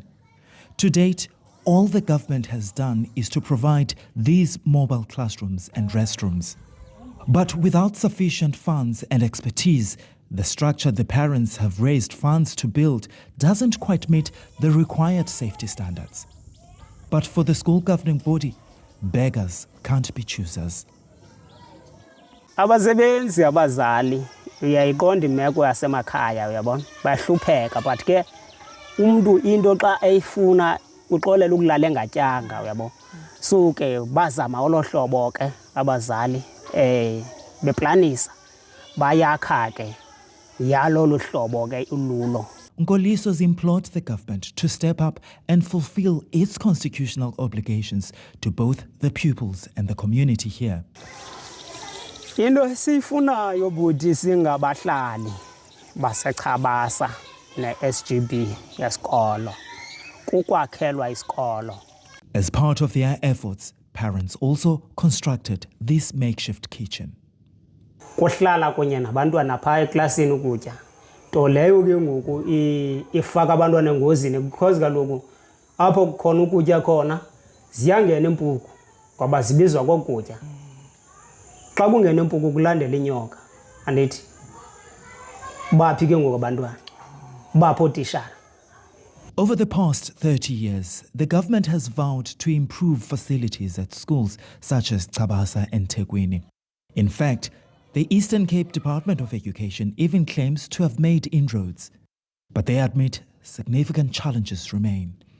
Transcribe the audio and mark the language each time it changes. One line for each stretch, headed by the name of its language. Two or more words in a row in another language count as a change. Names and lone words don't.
English: To date, all the government has done is to provide these mobile classrooms and restrooms. But without sufficient funds and expertise, the structure the parents have raised funds to build doesn't quite meet the required safety standards. But for the school governing body, beggars can't be choosers.
Xhosa: Abasebenzi abazali uyayiqonda imeko yasemakhaya uyabona bahlupheka but ke umuntu into xa eyifuna uxolela ukulala engatyanga uyabona so ke bazama olohlobo ke abazali beplanisa bayakha ke yalo luhlobo ke ululo.
English: Nkoliso's implored the government to step up and fulfill its constitutional obligations to both the pupils and the community here.
Xhosa: Into esifunayo buti singabahlali baseChabasa ne-SGB yesikolo kukwakhelwa isikolo.
English: As part of their efforts, parents also constructed this makeshift kitchen.
Xhosa: Kuhlala kunye nabantwana phaa eklasini ukutya. To leyo ke ngoku ifaka abantwana engozini because kaloku apho kukhona ukutya khona ziyangena impuku ngoba zibizwa kokutya. Xa kungena impuku kulandela inyoka andithi baphi ke ngoku abantwana bapho ootitshala.
English: Over the past 30 years, the government has vowed to improve facilities at schools such as Cabasa and Thekwini. In fact, the Eastern Cape Department of Education even claims to have made inroads, but they admit significant challenges remain.